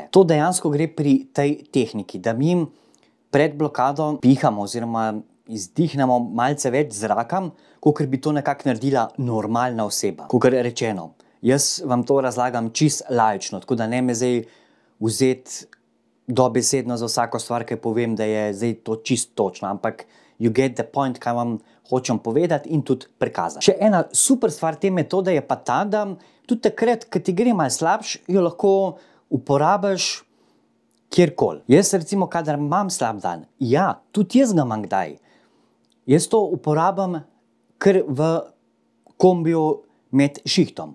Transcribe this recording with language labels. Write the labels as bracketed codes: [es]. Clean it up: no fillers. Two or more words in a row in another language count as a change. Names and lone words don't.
[sl] To dejansko gre pri tej tehniki, da mi pred blokado pihamo oziroma izdihnemo malce več zraka, kakor bi to nekako naredila normalna oseba. Kakor rečeno, jaz vam to razlagam čist laično, tako da ne me zdaj vzeti dobesedno za vsako stvar, ki povem, da je zdaj to čist točno, ampak [en] you get the point, [sl] kaj vam hočem povedati in tudi prikazati. Še ena super stvar te metode je pa ta, da tudi takrat, ko ti gre malo slabš, jo lahko uporabiš kjerkoli. Jaz recimo, kadar imam slab dan, ja, tudi jaz ga imam kdaj. Jaz to uporabim kar v kombiju med šihtom.